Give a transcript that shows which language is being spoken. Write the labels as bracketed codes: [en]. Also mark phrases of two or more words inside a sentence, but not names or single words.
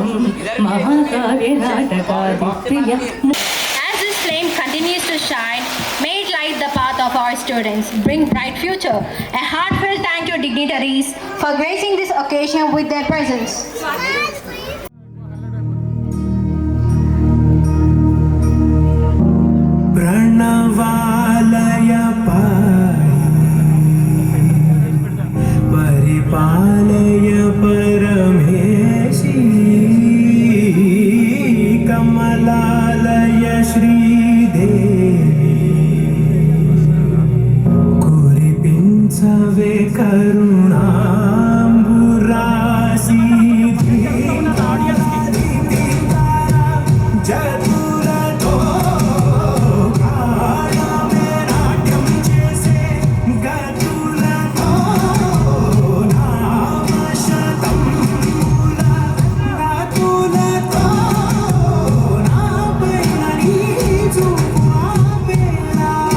[sa] महाकाव्य नाटकादिप्रिय [en] As this flame continues to shine, may it light the path of our students, bring bright future. A heartfelt thank you dignitaries for gracing this occasion with their presence. [sa] प्रणवालय परिपालय परमेशी [te] కమలాలయ శ్రీదేవీ కురిపించవే కరుణాంబురాశీ జతులతో గానమే నాట్యం చేసే గతులతో నామశతంబుల గతులతో నాపైన నీ చూపు ఆపేలా